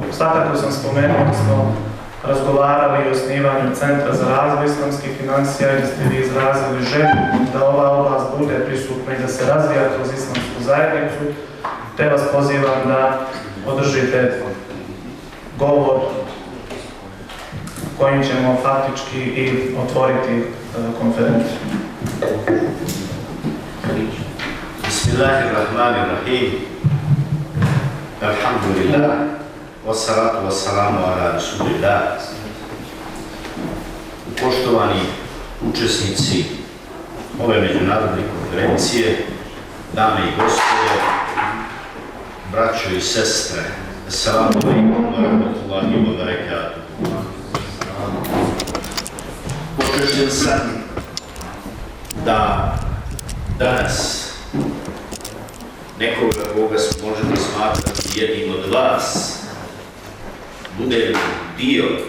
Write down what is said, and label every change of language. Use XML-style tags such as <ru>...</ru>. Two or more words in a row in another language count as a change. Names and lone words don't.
<bs>Svakako sam spomenuo da smo razgovarali o osnivanju centra za razvoj islamskih finansija i da ste vi izrazili želju da ova oblast bude prisutna i da se razvija kroz islamsku zajednicu, te vas pozivam da održite govor kojim ćemo faktički i otvoriti konferenciju.</bs> <ar>Bismillahirrahmanirrahim. Alhamdulillah. والصلاة والسلام على رسول الله.</ar> <bs>Poštovani učesnici ove međunarodne konferencije, dame i gospode, braćo i sestre,</bs> <ar>السلام عليكم ورحمة الله وبركاته.</ar> <bs>Počešćen sam da danas nekoga koga možete smatrati jednim od vas bude dio</bs>